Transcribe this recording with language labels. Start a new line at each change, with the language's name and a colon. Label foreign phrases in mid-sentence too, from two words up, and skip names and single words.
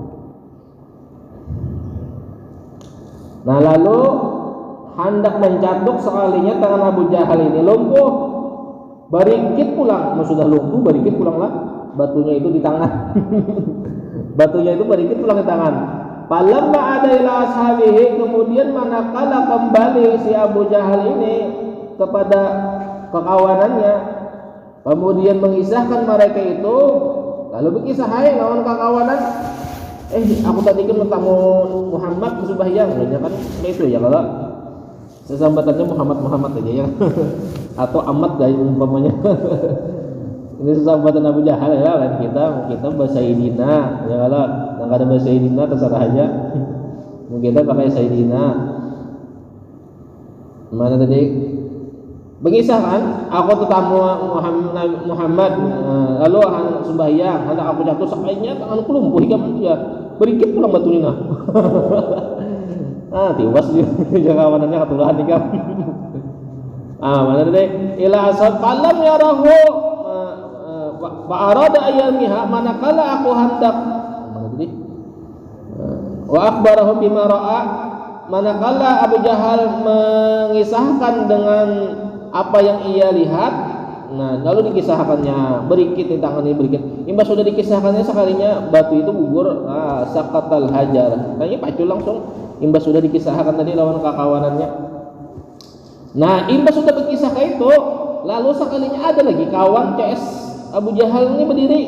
Banjar: Nah, lalu hendak mencatuk, sekalinya tangan Abu Jahal ini lumpuh. Barikit pulang, sudah lumpuh, barikit pulanglah batunya itu di tangan. Batunya itu barikit pulang di tangan.
Arabic: Falamma ada ila ashabihi,
Banjar: kemudian manakala kembali si Abu Jahal ini kepada kekawanannya, kemudian mengisahkan mereka itu, lalu berkisah, hai lawan kekawanan, aku tadi kan bertemu Muhammad sembahyang, kan itu ya kalau sesambatannya Muhammad aja ya. Atau Ahmad gaya umpamanya. Ini sesambatan Abu Jahal ya, lain kita bahasa Sayyidina ya, kalau nggak ada bahasa Sayyidina terserah aja. Mungkin kita pakai Sayyidina. Mana tadi? Mengisahkan, aku tetamu Muhammad, lalu sembahyang, hendak aku jatuh sekalinya tanganku lumpuh hingga ya berikit pulang batu nina. Tiwas juga kawanannya ketulahan nih kan. Mana tadi?
Arabic: Ila asad falam yarahu fa arada ayyamiha,
Banjar: manakala aku hendak, mana tadi?
Arabic: Wa akhbarahu bima ra'a,
Banjar: manakala Abu Jahal mengisahkan dengan apa yang ia lihat. Nah, lalu dikisahkannya berikit di tangan ini berikit. Imbas sudah dikisahkannya sekalinya batu itu gugur,
Arabic: sakatal hajar.
Banjar: Kayaknya pacul langsung. Imbas sudah dikisahkan tadi lawan kekawanannya. Nah, imbas sudah berkisahkan itu, lalu sekalinya ada lagi kawan CS Abu Jahal ini berdiri.